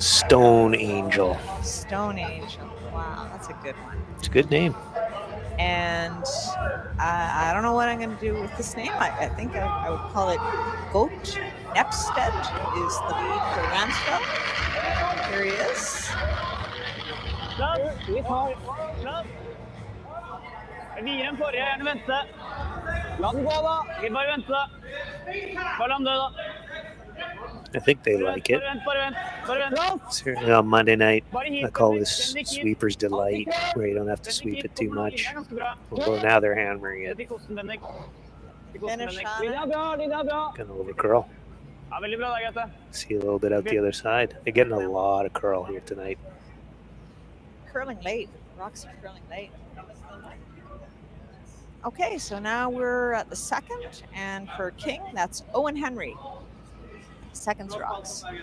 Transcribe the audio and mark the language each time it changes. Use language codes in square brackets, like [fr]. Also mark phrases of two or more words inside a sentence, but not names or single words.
[en] stone angel. Stone Angel. Wow, that's a good one. It's a good name. And I don't know what I'm going to do with this name. I think I would call it Goat Nepstead is the lead for Ramsfjell. Here he is. [no] Vi tar plass. Vi gir den forrige, gjerne vente. La den gå da. Vi bare vente. Bare la den dø da. [en] I think they like it. [no] Bare vent. [en] Certainly on Monday night, I call this Sweeper's Delight, where you don't have to sweep it too much. Although now they're hammering it. Finish on it. Gonna over curl. [no] Ja, veldig bra da, Grete. [en] See a little bit out the other side. They're getting a lot of curl here tonight. Curling late. Rocks are curling late. Okay, so now we're at the second, and for King, that's Owen Henry. Seconds rocks.